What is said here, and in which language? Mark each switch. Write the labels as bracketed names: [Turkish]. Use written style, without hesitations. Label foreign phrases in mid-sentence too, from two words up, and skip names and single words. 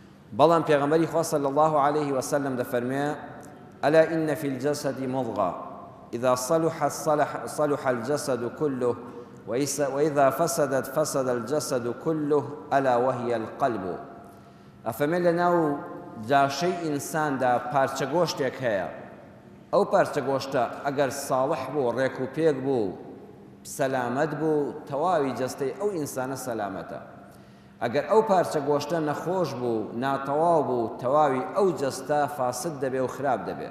[Central Kurdish] بەڵام پێغەمبەری خوا [Arabic] صلی الله عليه وسلم دەفەرمێ ألا إن في الجسد مضغة إذا صلح الجسد كله وإذا فسدت فسد الجسد كله ألا وهي القلب. [Central Kurdish] ئەفەرمێ لەناو جاشەی ئینساندا پارچە گۆشتێک هەیە، ئەو پارچە گۆشتە ئەگەر ساڵح بوو، ڕێک و پێک بوو، سەلامەت بوو، تەواوی جەستەی ئەو ئینسانە سەلامەتە. ئەگەر ئەو پارچە گۆشتە نەخۆش بوو، ناتەواو بوو، تەواوی ئەو جەستە فاسد دەبێ و خراپ دەبێ.